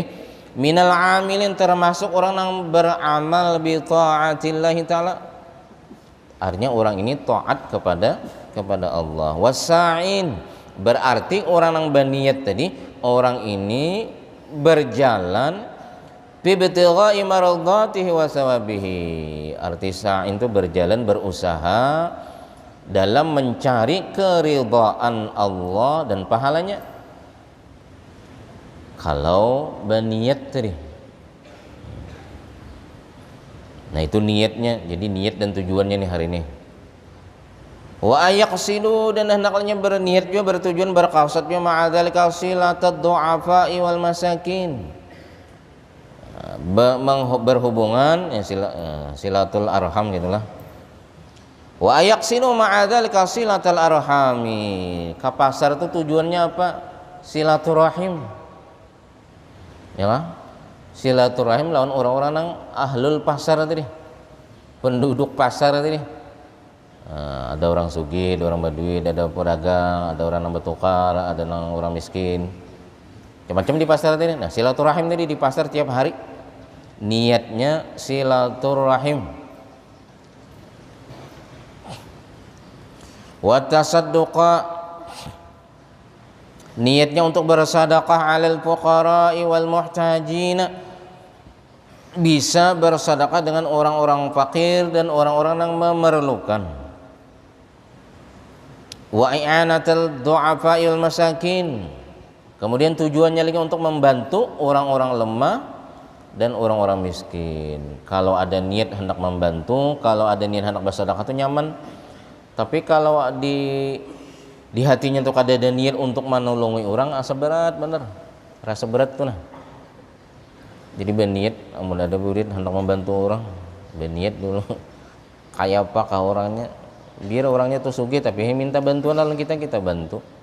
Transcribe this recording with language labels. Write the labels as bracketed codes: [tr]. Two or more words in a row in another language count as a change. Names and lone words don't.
[ar] من العاملين, [id] termasuk orang yang beramal [ar] بطاعة الله تعالى, [id] artinya orang ini taat kepada Allah. Wasa'in, berarti orang yang berniat tadi, orang ini berjalan [ar] بابتغاء مرضاته وثوابه, [id] arti sa'in itu berjalan, berusaha dalam mencari keridhaan Allah dan pahalanya. Kalau berniat tadi, nah itu niatnya. Jadi niat dan tujuannya nih hari ini. [ar] وأن يقصد, [id] dan hendaknya berniat juga, bertujuan, berqasad juga, [ar] مع ذلك صلة الضعفاء والمساكين, [id] berhubungan ya, [ar] صلة الأرحام [id] gitulah. Wa ayaqsinu ma'adzalika silatal arhami, ke pasar itu tujuannya apa? Silaturahim, ya lah, silaturahim lawan orang-orang yang ahlul pasar tadi, penduduk pasar tadi. Nah, ada orang sugih, ada orang badui, ada pedagang, ada orang yang bertukar, ada orang miskin, macam-macam di pasar tadi. Nah silaturahim tadi di pasar tiap hari, niatnya silaturahim. [ar] والتصدق, [id] niatnya untuk bersedekah [ar] على الفقراء والمحتاجين, [id] bisa bersedekah dengan orang-orang fakir dan orang-orang yang memerlukan. [ar] وإعانة الضعفاء والمساكين, [id] kemudian tujuannya lagi untuk membantu orang-orang lemah dan orang-orang miskin. Kalau ada niat hendak membantu, kalau ada niat hendak bersedekah itu nyaman. [bjn] Tapi kalau di hatinya tuh kada ada niat untuk menolongi orang, asa berat bener, rasa berat tuh nah. [id] Jadi berniat, amun ada murid hendak membantu orang, berniat dulu kayak apakah orangnya, biar orangnya tuh sugih tapi minta bantuan lalu kita bantu.